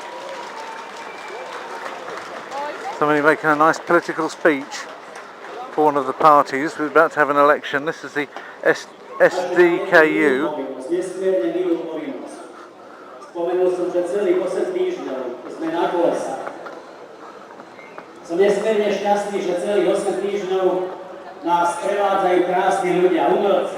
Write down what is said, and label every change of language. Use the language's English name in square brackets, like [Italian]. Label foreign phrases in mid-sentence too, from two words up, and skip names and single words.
[English] Somebody making a nice political speech for one of the parties. We're about to have an election. This is the SDKU. [Slovak] Som nesmierne šťastný, že celých 8 týždňov nás prevádzajú krásni ľudia, umelci.